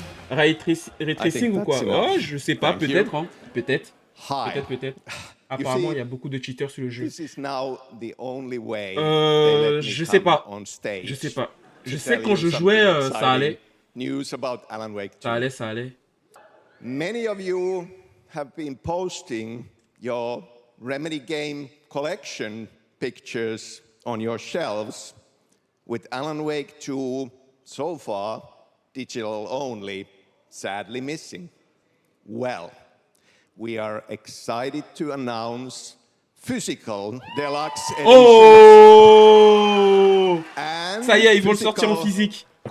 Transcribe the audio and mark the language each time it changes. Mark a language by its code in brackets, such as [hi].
[fr] Ray tracing ou quoi? Oh, je sais pas, peut-être, hein. Peut-être. Peut-être. Apparemment, il y a beaucoup de cheaters sur le jeu. Je sais pas. Je sais pas. Je sais quand je jouais, ça allait. Ça allait. [en] Many of you have been posting your Remedy game collection pictures on your shelves with Alan Wake 2 so far digital only, sadly missing. Well, we are excited to announce physical deluxe edition. Oh! [fr] Ça y est, ils vont le sortir en physique.